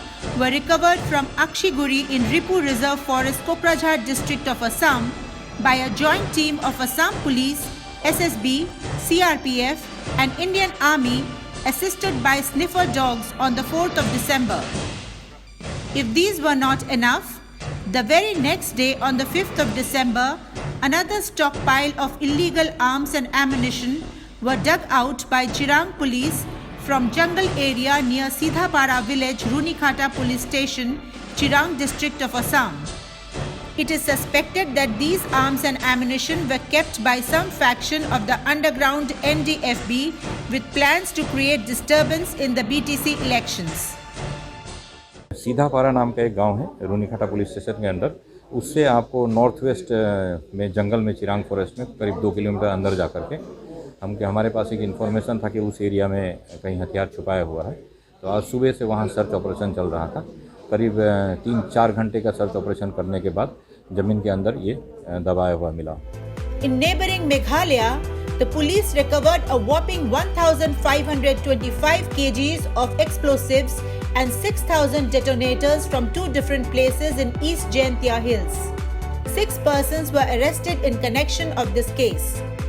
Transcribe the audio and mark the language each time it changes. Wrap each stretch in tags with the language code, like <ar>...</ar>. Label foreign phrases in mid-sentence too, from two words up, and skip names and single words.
<en>were recovered from Akshiguri in Ripu Reserve Forest, Kokrajhar district of Assam by a joint team of Assam Police, SSB, CRPF and Indian Army assisted by sniffer dogs on the 4th of December. If these were not enough, the very next day on the 5th of December, another stockpile of illegal arms and ammunition were dug out by Chirang police from jungle area near Sidhapara village, Runikhata police station, Chirang district of Assam. It is suspected that these arms and ammunition were kept by some faction of the underground NDFB with plans to create disturbance in the BTC elections.</en> <hi>सीधापारा नाम का एक गांव है रूनीखाटा पुलिस स्टेशन के अंदर, उससे आपको</hi> <en>north west</en> <hi>में जंगल में चिरांग फॉरेस्ट में करीब 2 किलोमीटर अंदर जा कर के हमारे पास एक इन्फॉर्मेशन था कि उस एरिया में कहीं हथियार छुपाया हुआ है। तो आज सुबह से वहां</hi> <en>search operation</en> <hi>चल रहा था। करीब 3-4 घंटे का</hi> <en>search operation</en> <hi>करने के बाद जमीन के अंदर ये दबाया हुआ मिला।</hi> <en>In neighboring Meghalaya, the police recovered a whopping 1,525 kgs of explosives and 6,000 detonators from 2 different places in East Jaintia Hills. 6 persons were arrested in connection of this case.</en>